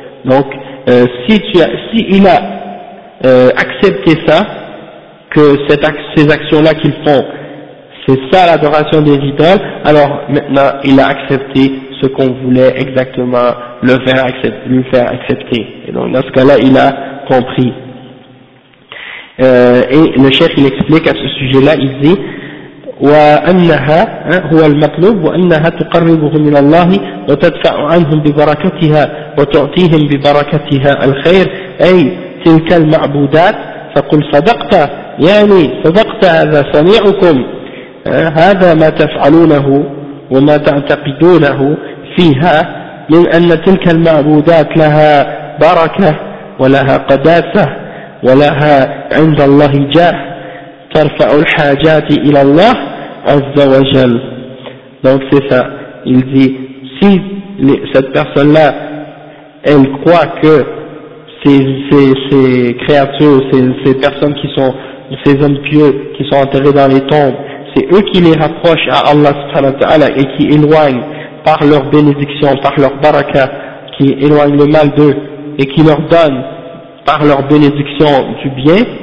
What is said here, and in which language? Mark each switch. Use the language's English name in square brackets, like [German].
[French] Donc, s'il a accepté ça, que ces actions-là qu'ils font, c'est ça l'adoration des idoles, alors maintenant il a accepté ce qu'on voulait exactement lui faire accepter. Et donc dans ce cas-là, il a compris. Et le chef il explique à ce sujet-là, il dit [Arabic] وَأَنَّهَا هُوَ الْمَطْلُوبُ وَأَنَّهَا تُقَرِّبُهُ مِنَ اللَّهِ وَتَدْفَعُ عَنْهُمْ بِبَرَكَتِهَا وَتُعْطِيهِمْ بِبَرَكَتِهَا الْخَيْرِ أي تلك المعبودات فقل صدقت يعني صدقت هذا سميعكم هذا ما تفعلونه وما تعتقدونه فيها من أن تلك المعبودات لها بركة ولها قداسة ولها عند الله جاه ترفع الحاجات إلى الله عز وجل. [French] Donc c'est ça, il dit, si cette personne-là, elle croit que ces créatures, ces personnes qui sont, ces hommes pieux qui sont enterrés dans les tombes, c'est eux qui les rapprochent à Allah subhanahu wa ta'ala et qui éloignent par leur bénédiction, par leur baraka, qui éloignent le mal d'eux et qui leur donnent par leur bénédiction du bien,